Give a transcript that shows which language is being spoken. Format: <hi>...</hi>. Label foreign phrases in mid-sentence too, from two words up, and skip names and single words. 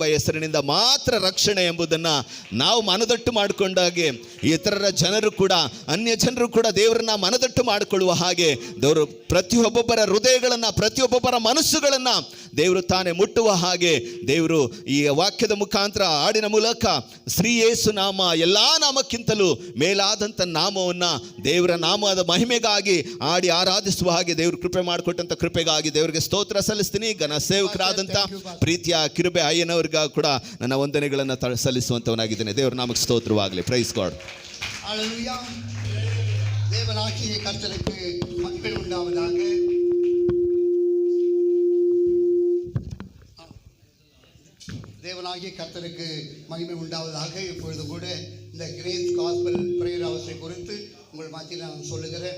<kn>ಹೆಸರಿನಿಂದ ಮಾತ್ರ ರಕ್ಷಣೆ ಎಂಬುದನ್ನು ನಾವು ಮನದಟ್ಟು ಮಾಡಿಕೊಂಡಾಗೆ ಇತರರ ಜನರು ಕೂಡ, ಅನ್ಯ ಜನರು ಕೂಡ ದೇವರನ್ನ ಮನದಟ್ಟು ಮಾಡಿಕೊಳ್ಳುವ ಹಾಗೆ ದೇವರು ಪ್ರತಿಯೊಬ್ಬೊಬ್ಬರ ಹೃದಯಗಳನ್ನು, ಪ್ರತಿಯೊಬ್ಬೊಬ್ಬರ ಮನಸ್ಸುಗಳನ್ನು ದೇವರು ತಾನೇ ಮುಟ್ಟುವ ಹಾಗೆ ದೇವರು ಈ ವಾಕ್ಯದ ಮುಖಾಂತರ, ಹಾಡಿನ ಮೂಲಕ ಶ್ರೀ ಯೇಸು ನಾಮ ಎಲ್ಲ ನಾಮಕ್ಕಿಂತಲೂ ಮೇಲಾದಂಥ ನಾಮವನ್ನು ದೇವರ ನಾಮದ ಮಹಿಮೆಗಾಗಿ ಹಾಡಿ ಆರಾಧಿಸುವ ಹಾಗೆ ದೇವರು ಕೃಪೆ ಮಾಡಿಕೊಟ್ಟಂಥ ಕೃಪೆಗಾಗಿ ದೇವರಿಗೆ ಸ್ತೋತ್ರ ಸಲ್ಲಿಸ್ತೀನಿ. ಘನ ಸೇವಕರಾದಂಥ ಪ್ರೀತಿಯ ಕಿರುಬೆ ಅಯ್ಯನವರಿಗ ಕೂಡ ನನ್ನ ವಂದನೆಗಳನ್ನು ಸಲ್ಲಿಸುವಂಥವನಾಗಿದ್ದೇನೆ. ದೇವರ ನಾಮಕ್ಕೆ ಸ್ತೋತ್ರವಾಗಲಿ.</kn> <en>Praise God.</en> <ta>ஹல்லேலூயா. தேவனாகிய கர்த்தருக்கு மகிமை உண்டாவதாக. தேவனாகிய கர்த்தருக்கு மகிமை உண்டாவதாக. இப்பொழுது கூட இந்த கிரேஸ் காஸ்பல் பிரேயர் ஹவுஸை குறித்து உங்கள் மத்தியில் நான் சொல்லுகிறேன்.</ta>